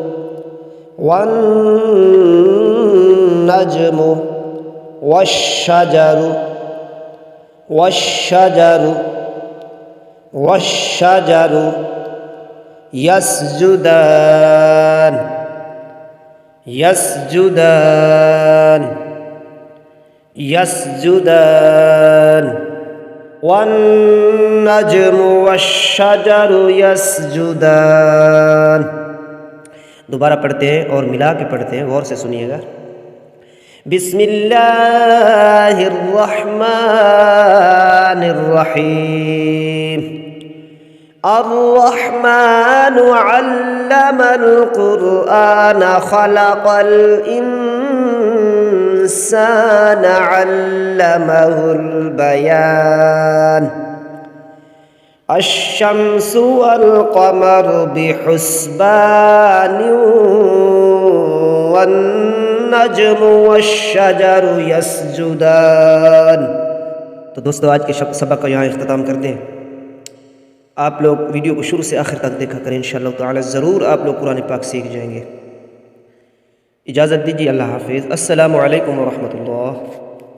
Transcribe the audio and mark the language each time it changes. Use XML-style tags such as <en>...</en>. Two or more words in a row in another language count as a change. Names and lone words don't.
<ar>والنجم والشجر والشجر والشجر يسجدان يسجدان يسجدان. والنجم والشجر يسجدان.</ar> <hi>दोबारा पढ़ते हैं और मिला के पढ़ते हैं, गौर से सुनिएगा।</hi> <ar>बिस्मिल्लाहिर्रहमानिर्रहीम। الرحمن علم القرآن خلق الإنسان علمه البيان. الشمس والقمر بحسبان والنجم والشجر يسجدان.</ar> <hi>तो दोस्तों, आज के सबक का यहाँ इख्तिताम करते हैं। आप लोग वीडियो को शुरू से आखिर तक देखा करें,</hi> <ar>إن شاء الله تعالى</ar> <hi>ज़रूर आप लोग कुरान पाक सीख जाएंगे। इजाज़त दीजिए, अल्लाह हाफ़िज़।</hi> <ar>السلام عليكم ورحمة الله.</ar>